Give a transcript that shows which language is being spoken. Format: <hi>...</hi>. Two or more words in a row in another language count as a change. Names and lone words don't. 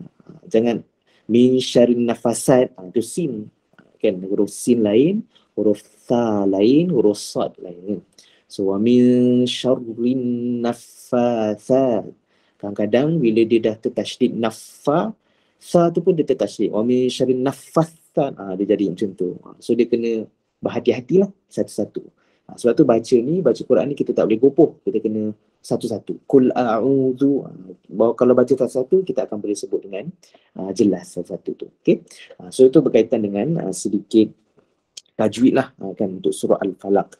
<ms>Jangan</ms> <ar>من شر النفاثات,</ar> <ms>tu sin. Kan huruf sin lain, huruf sa lain, huruf sad lain.</ms> <ar>So ومن شر النفاثات.</ar> <ms>Kadang-kadang bila dia dah tertasydid nafa, sa tu pun dia tertasydid.</ms> <ar>ومن شر النفاثات,</ar> <ms>dia jadi macam tu. So dia kena berhati-hatilah satu-satu. Sebab tu baca Quran ni kita tak boleh gopoh, kita kena satu-satu.</ms> <ar>قل أعوذ.</ar> <ms>Kalau baca satu-satu kita akan boleh sebut dengan jelas satu-satu tu. Okey. So itu berkaitan dengan sedikit tajwid lah kan untuk surah Al-Falaq.</ms>